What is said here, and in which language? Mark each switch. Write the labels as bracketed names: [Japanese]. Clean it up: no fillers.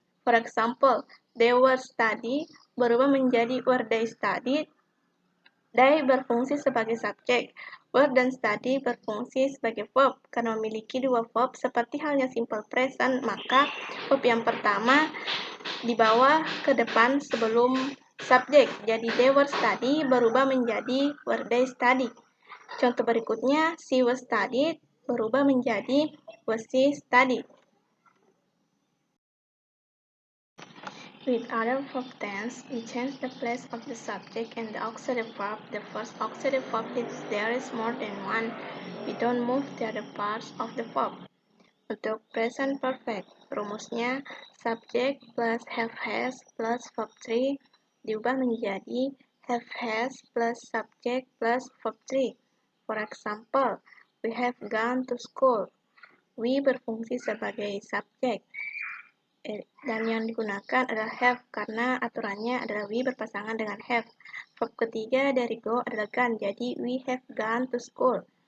[English] For example, they were study [Indonesian] berubah menjadi [English] were they studied. [Indonesian] They berfungsi sebagai subjek. Were dan study berfungsi sebagai verb. Karena memiliki dua verb seperti halnya simple present, maka verb yang pertama dibawa ke depan sebelum subjek. Jadi [English] they were study [Indonesian] berubah menjadi [English] were they study. [Indonesian] Contoh berikutnya, [English] she was studied [Indonesian] berubah menjadi [English] was she studied. With other verb tense, we change the place of the subject and the auxiliary verb. The first auxiliary verb if there is more than one. We don't move the other parts of the verb. [Indonesian] Untuk present perfect, rumusnya subject plus have has plus verb 3 diubah menjadi have has plus subject plus verb 3. [English] For example, we have gone to school. [Indonesian] We berfungsi sebagai subjek. Dan yang digunakan adalah have karena aturannya adalah we berpasangan dengan have. Verb ketiga dari go adalah gone, jadi [English] we have gone to school.